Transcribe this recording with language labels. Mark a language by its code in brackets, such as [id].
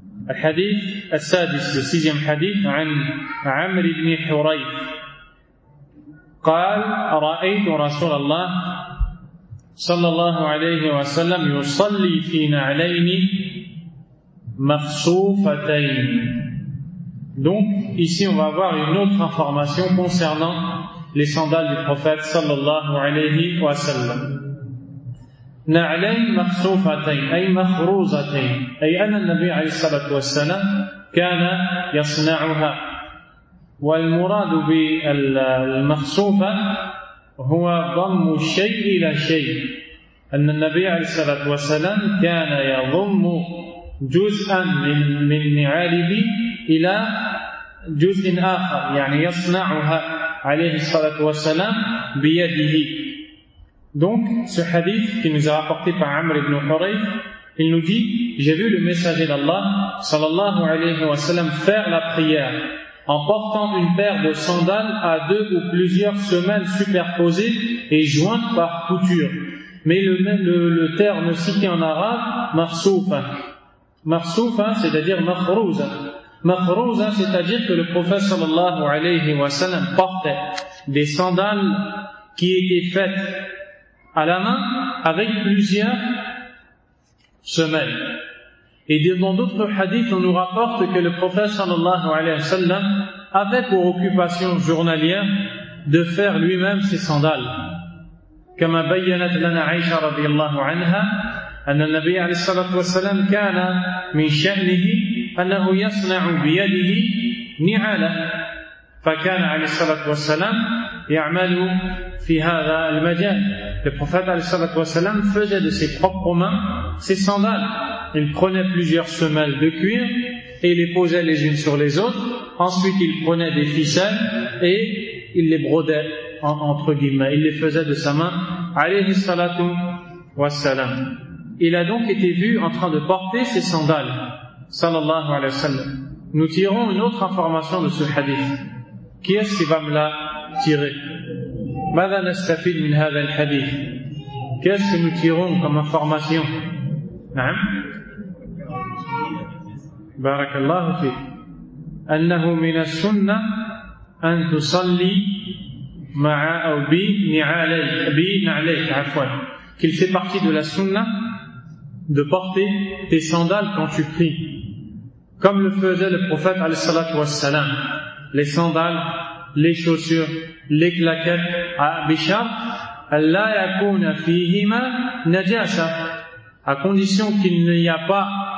[ar] الحديث السادس السيجم حديث عن عمرو بن حريف قال رأيت رسول الله صلى الله عليه وسلم يصلي في نعلين مخصوفتين. [fr] Donc ici on va avoir une autre information concernant les sandales du prophète [ar] صلى الله عليه وسلم. نعلين مخصوفتين أي مخروزتين أي أن النبي عليه الصلاة والسلام كان يصنعها. والمراد بالمخصوفة هو ضم الشيء إلى شيء. أن النبي عليه الصلاة والسلام كان يضم جزءا من نعاله إلى جزء آخر, يعني يصنعها عليه الصلاة والسلام بيده. [fr] Donc, ce hadith qui nous a rapporté par Amr ibn Hurayf, il nous dit, j'ai vu le messager d'Allah, sallallahu alayhi wa sallam, faire la prière en portant une paire de sandales à deux ou plusieurs semelles superposées et jointes par couture. Mais le terme cité en arabe, marsoufa. Marsoufa, c'est-à-dire makhrouza. Makhrouza, c'est-à-dire que le prophète sallallahu alayhi wa sallam portait des sandales qui étaient faites à la main avec plusieurs semelles. Et dans d'autres hadiths, on nous rapporte que le prophète sallallahu alayhi wa sallam avait pour occupation journalière de faire lui-même ses sandales. [ar] كما بينت لنا عائشة رضي الله عنها أن النبي عليه الصلاة والسلام كان من شأنه أنه يصنع بيده نعاله. فكان عليه الصلاة والسلام يعمل في هذا المجال. [fr] Le prophète [ar] عليه الصلاة والسلام [fr] faisait de ses propres mains ses sandales. Il prenait plusieurs semelles de cuir et les posait les unes sur les autres. Ensuite, il prenait des ficelles et il les brodait, entre guillemets. Il les faisait de sa main. [ar] عليه الصلاة والسلام. [fr] Il a donc été vu en train de porter ses sandales. [ar] صلى الله عليه وسلم. [fr] Nous tirons une autre information de ce hadith. Qui est-ce qui va me la tirer? [ar] ماذا نستفيد من هذا الحديث؟ [fr] Qu'est-ce que nous tirons comme information? [ar] نعم. بارك الله فيك. أنه من السنة أن تصلي مع أو بنعليك عفوا. [fr] Qu'il fait partie de la sunna de porter tes sandales quand tu pries, comme le faisait le prophète [ar] عليه الصلاة والسلام. [fr] Les sandales, les chaussures, les claquettes à Bishar, [ar] la yakuna fihima najasa, [fr] à condition qu'il n'y a pas